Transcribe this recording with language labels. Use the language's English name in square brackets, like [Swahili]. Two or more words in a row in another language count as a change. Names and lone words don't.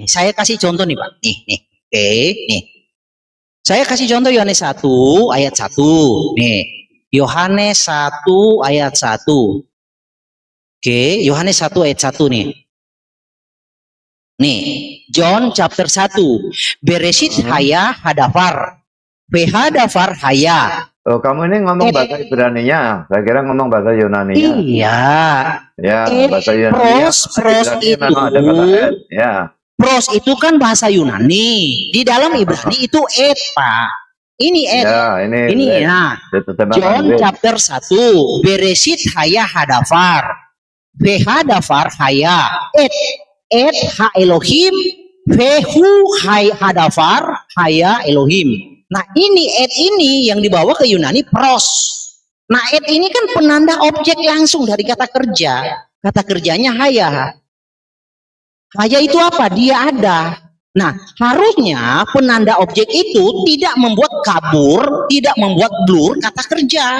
[Indonesian] Saya kasih contoh nih, Pak. Nih. Saya kasih contoh Yohanes 1 ayat 1. Nih. Yohanes 1 ayat 1. Oke, Yohanes 1 ayat 1 nih. [English] Nih, John chapter 1. [Hebrew] בראשית היה הדבר. והדבר היה. [Indonesian] Oh, kamu ini ngomong bahasa Ibraninya. Saya kira ngomong bahasa Yunaninya. Iya. Ya, bahasa Yunani. Pros itu. Ya. Pros itu kan bahasa Yunani. Di dalam Ibrani itu et, Pak. Ini et. Ya, ini [English] ya. John chapter 1. [Hebrew] בראשית היה הדבר. והדבר היה. את האלוהים. והוא היה הדבר היה אלוהים. [Indonesian] Nah ini et ini yang dibawa ke Yunani pros. Nah et ini kan penanda objek langsung dari kata kerja. Kata kerjanya haya. Haya itu apa? Dia ada. Nah, harusnya penanda objek itu tidak membuat kabur, tidak membuat blur kata kerja.